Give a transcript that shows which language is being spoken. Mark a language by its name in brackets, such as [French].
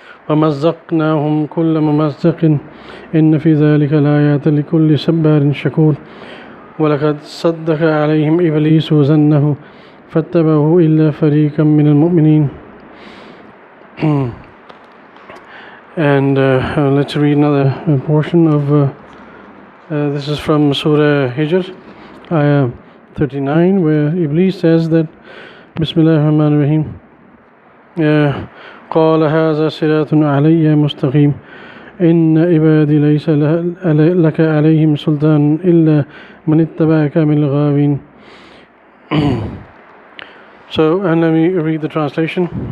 [Arabic] ومزقناهم كل ممزق إن في ذلك لآيات لكل صبار شكور ولقد صدق عليهم إبليس ظنه فاتبعوه إلا فريقا من المؤمنين. [English] And let's read another portion of this is from Surah Hijr, Ayah 39, where Iblis says that [Arabic] Bismillah ar-Rahman ar-Rahim. قال هذا صراط علي مستقيم إن عبادي ليس لك عليهم سلطان إلا من اتبعك من الغاوين. [English] So, and let me read the translation.